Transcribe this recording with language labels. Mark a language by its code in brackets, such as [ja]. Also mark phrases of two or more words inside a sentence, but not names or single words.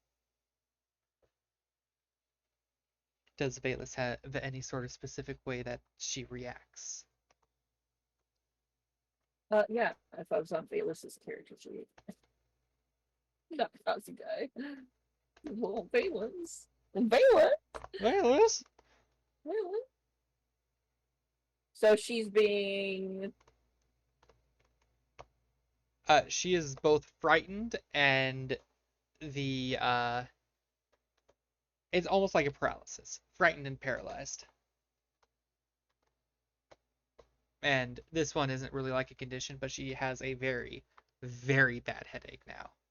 [en] Does Valus have any sort of specific way that she reacts? Yeah, I focus on Bayless's character sheet. Not Nazi guy. Well, Valens. Valens? Valus? Valens? So she's being. She is both frightened and the it's almost like a paralysis. Frightened and paralyzed. And this one isn't really like a condition, but she has a very, very bad headache now.